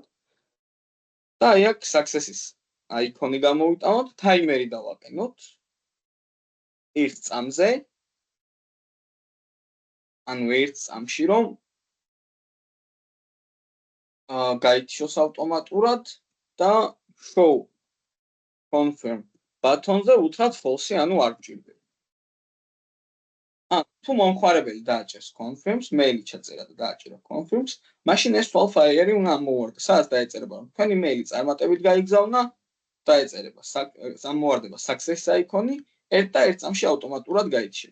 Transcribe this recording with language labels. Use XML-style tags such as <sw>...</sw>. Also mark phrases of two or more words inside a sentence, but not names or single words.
<ka>და აი აქ success-ის აიკონი გამოვიტანოთ, ტაიმერი დავაყენოთ 1 წამზე. ანუ 1 წამში რომ გაიჩოს ავტომატურად და</ka> <en>show confirm button-ზე</en> <ka>უთხრათ false, ანუ არ გვჭირდება. თუ მომხმარებელი დააჭერს confirms, მეილი ჩაწერა და დააჭერა confirms, მაშინ ეს swal fire-ი უნდა ამოვარდა. სადაც დაეწერება რომ თქვენი მეილი წარმატებით გაიგზავნა, დაეწერება ამოვარდება success აიკონი, 1 და 1 წამში ავტომატურად გაიჩერება.</ka>